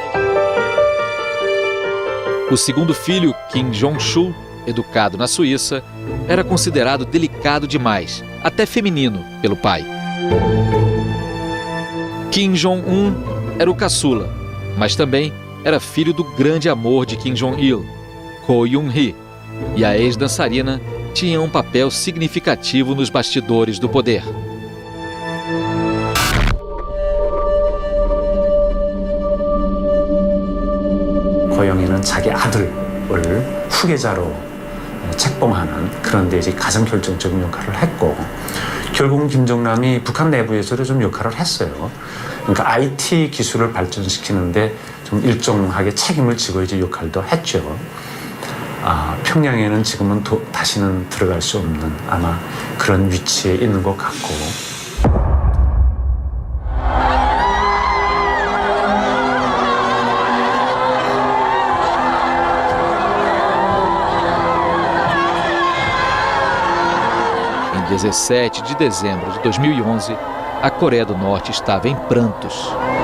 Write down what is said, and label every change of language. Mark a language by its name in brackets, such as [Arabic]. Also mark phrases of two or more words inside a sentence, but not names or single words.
[Portuguese] O segundo filho, Kim Jong-chul, educado na Suíça, era considerado delicado demais, até feminino, pelo pai. Kim Jong-un era o caçula, mas também era filho do grande amor de Kim Jong-il, Ko Yoon-hee, e a ex-dançarina tinha um papel significativo nos bastidores do poder. [Korean] Ko Yoon-hee는 자기 아들을 후계자로 책봉하는 그런 데 이제 가장 결정적인 역할을 했고, 결국은 김정남이 북한 내부에서도 좀 역할을 했어요. 그러니까 IT 기술을 발전시키는데 좀 일정하게 책임을 지고 이제 역할도 했죠. 평양에는 지금은 다시는 들어갈 수 없는 아마 그런 위치에 있는 것 같고. [Portuguese] Em 17 de dezembro de 2011, a Coreia do Norte estava em prantos.